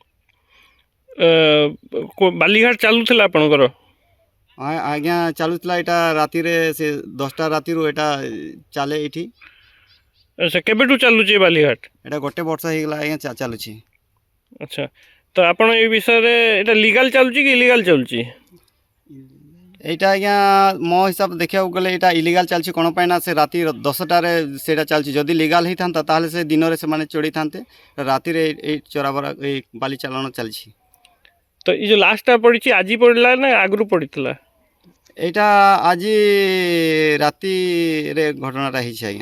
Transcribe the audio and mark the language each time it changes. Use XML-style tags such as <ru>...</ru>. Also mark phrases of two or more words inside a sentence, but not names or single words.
<or>ବାଲିଘାଟ ଚାଲୁଥିଲା ଆପଣଙ୍କର? ଆଜ୍ଞା, ଚାଲୁଥିଲା। ଏଇଟା ରାତିରେ ସେ 10ଟା ରାତିରୁ ଏଇଟା ଚାଲେ ଏଇଠି। ଆଚ୍ଛା, କେବେଠୁ ଚାଲୁଛି ବାଲିଘାଟ? ଏଇଟା 1 ବର୍ଷ ହେଇଗଲା ଆଜ୍ଞା ଚାଲୁଛି। ଆଚ୍ଛା, ତ ଆପଣ ଏ ବିଷୟରେ ଏଇଟା ଲିଗାଲ ଚାଲୁଛି କି ଇଲିଗାଲ ଚାଲୁଛି? ଏଇଟା ଆଜ୍ଞା ମୋ ହିସାବ ଦେଖିବାକୁ ଗଲେ ଏଟା ଇଲିଗାଲ ଚାଲଛି କୋନ ପାଇଁ ନା ସେ ରାତି 10টাରେ ସେଇଟା ଚାଲଛି। ଯଦି ଲିଗାଲ ହେଇଥାନ୍ତା ତାହେଲେ ସେ ଦିନରେ ସେମାନେ ଚଢ଼ିଥାନ୍ତେ, ରାତିରେ ଏଇ ଚୋରାବରା ଏଇ ବାଲି ଚାଲାଣ ଚାଲିଛି। ତ ଏଇ ଯେଉଁ ଲାଷ୍ଟଟା ପଡ଼ିଛି ଆଜି ପଡ଼ିଲା ନା ଆଗରୁ ପଡ଼ିଥିଲା? এইটা ଆଜି ରାତିରେ ଘଟଣାଟା ହେଇଛି ଆଜ୍ଞା।</or>